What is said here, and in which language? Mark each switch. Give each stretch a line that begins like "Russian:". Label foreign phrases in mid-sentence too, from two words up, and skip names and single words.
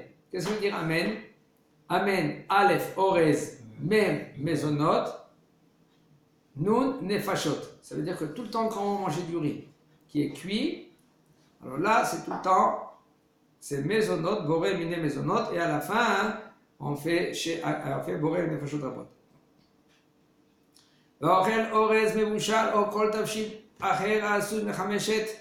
French: Qu'est-ce que veut dire Amen? Amen, Aleph, Orez, Mem, mezonot, Nun, nefashot. Ça veut dire que tout le temps quand on mange du riz qui est cuit, alors là c'est tout le temps, c'est mezonot,
Hebrew: בורא מיני מזונות,
French: et à la fin, on fait
Hebrew: בורא נפשות רבות. ואוכל אורז מבושל או כל תבשיל אחר העשוי מחמשת